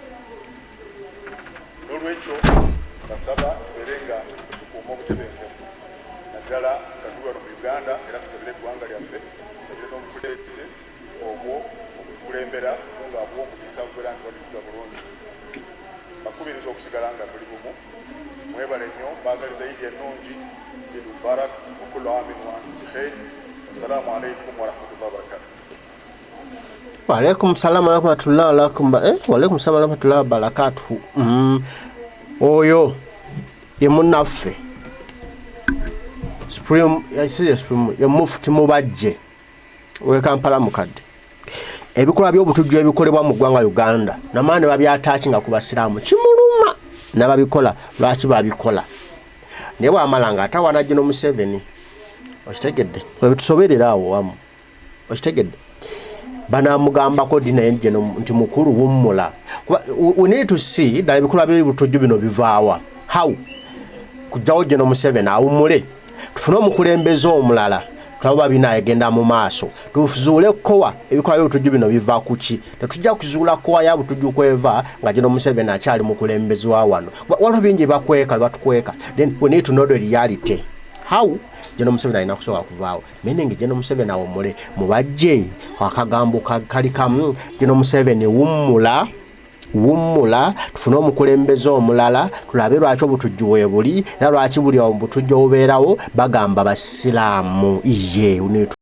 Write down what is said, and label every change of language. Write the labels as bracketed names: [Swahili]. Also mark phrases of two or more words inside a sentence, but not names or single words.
[Ganda] N'olwekyo basaba tubeere nga tukuuma obutebenkevu naddala nga tuli wano mu Uganda, era tusabire eggwanga lyaffe, tusabire n'obukulembeze obwo obutukulembera ng'abwa omukisa okubeera nti batufuga bulungi. Bakubiriza okusigala nga tuli bumu. Mwebale nnyo, baagaliza Idi ennungi, [Arabic] عيد مبارك, وكل عام وأنتم بخير. السلام عليكم ورحمة الله وبركاته. وعليكم السلام ورحمة الله وبركاته. [Ganda] Oyo ye munnaffe ye Mufti Mubajje we Kampala mukadde. Ebikolwa by'obutujju ebikolebwa mu ggwanga Uganda namaani babyataakinga ku Basiraamu kimuluma n'ababikola lwaki babikola. Naye bw'amala ng'atawaana General Museveni, okitegedde wetusoberera awo wamu, okitegedde banamugambako ddi naye nti mukulu Wumula. [English] We need to see [Ganda] ddala ebikolwa by'obutujju bino bivaawa. How kujjawo General Museveni awummule, tufune omukulembeze omulala tulaba binaegenda mu maaso, tuzuule kowa ebikolwa by'obutujju bino biva ku ki. Tetujja kuzuula kowa ya butujju kweva nga General Museveni akyali mukulembeze wa wano. Waliwo bingi bakweka batukweka. [English] Then we need to know the reality. [Ganda] how General Museveni alina kusobola kuvaawo meaning General Museveni awomule Mubajje akagambo kali kamu General Museveni Wumula tufune omukulembeze omulala tulabe lwaki obutujju bwe buli era lwaki buli obutujju obubeerawo bagamba Basiramu ye